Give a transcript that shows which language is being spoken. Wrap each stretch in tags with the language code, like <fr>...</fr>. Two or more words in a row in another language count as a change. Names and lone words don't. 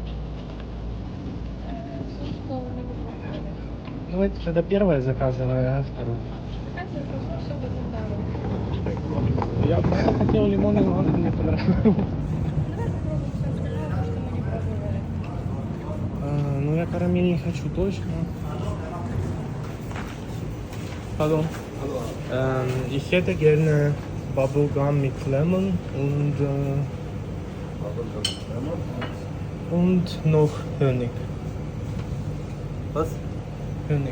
<ru>Давайте тогда первое заказывай, а второе. Я просто хотел лимон, и манго мне понравилось. Ну я карамель не хочу точно.</ru> <de>Hallo. Ich hätte gerne Bubblegum mit Lemon und noch Honig. Was? Honig.</de>